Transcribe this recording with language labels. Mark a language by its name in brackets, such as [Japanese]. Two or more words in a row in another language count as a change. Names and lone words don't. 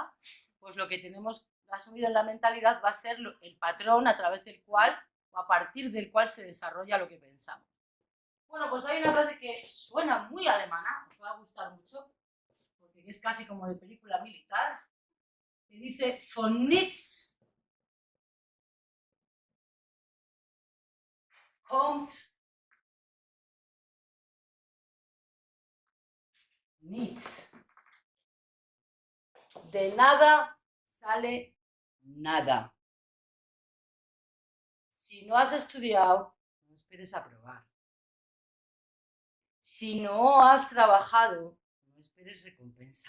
[Spanish] Pues lo que tenemos asumido en la mentalidad va a ser el patrón a través del cual o a partir del cual se desarrolla lo que pensamos. Bueno, pues hay una frase que suena muy alemana, os va a gustar mucho, porque es casi como de película militar, que dice [German] von nichts kommt nichts. [Spanish] De nada sale nada. Si no has estudiado, no esperes aprobar. Si no has trabajado, no esperes recompensa.